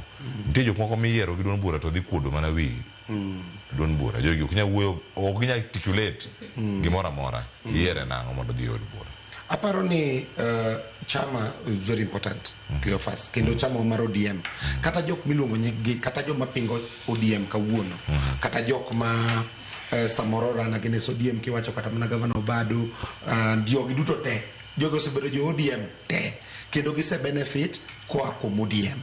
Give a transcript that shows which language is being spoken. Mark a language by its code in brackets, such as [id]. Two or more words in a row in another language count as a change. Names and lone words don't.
[luo] Nitie jok moko miyiero gi duond bura to dhi kuodo mana wi duond bura, jogi ok nyal wuoyo, ok nyal articulate gimoro amora, yiere nang'o mondo dhi od bura. Aparo ni chama [en] is very important, [luo] Cleophas, kendo chama mar ODM. Kata jok miluongo nyigi, kata jok mapingo ODM kawuono, kata jok ma samoro rana genes ODM kiwacho kata mana Gavana Obado, jogi duto te, jogi osebedo jo ODM te, kendo gise benefit kwa kuom ODM.